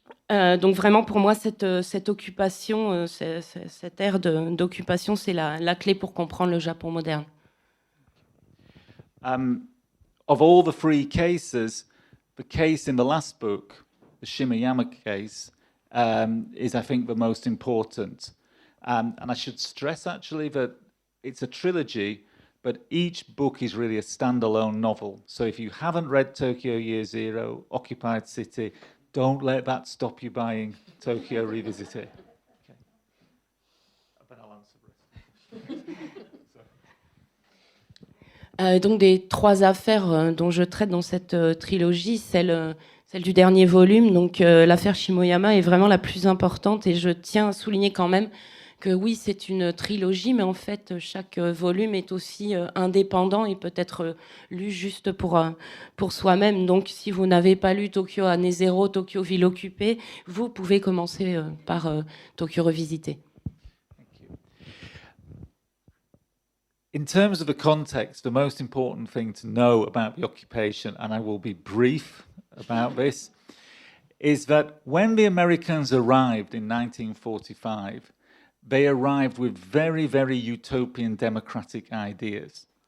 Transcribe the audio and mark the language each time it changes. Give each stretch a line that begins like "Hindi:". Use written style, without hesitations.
French: Donc vraiment, pour moi, cette occupation, cette ère d'occupation, c'est la clé pour comprendre le Japon moderne.
English: Of all the three cases, the case in the last book, the Shimayama case, is, I think, the most important. And I should stress, actually, that it's a trilogy, but each book is really a standalone novel. So if you haven't read Tokyo Year Zero, Occupied City, don't let that stop you buying Tokyo Revisited. Okay. But I'll answer this.
French: Donc des trois affaires dont je traite dans cette trilogie, celle du dernier volume, donc l'affaire Shimoyama est vraiment la plus importante, et je tiens à souligner quand même que oui, c'est une trilogie, mais en fait, chaque volume est aussi indépendant et peut être lu juste pour soi-même. Donc, si vous n'avez pas lu Tokyo Année Zéro, Tokyo Ville Occupée, vous pouvez commencer par Tokyo Revisité.
English: In terms of the context, the most important thing to know about the occupation, and I will be brief about this, is that when the Americans arrived in 1945, they arrived with very, very utopian democratic ideas.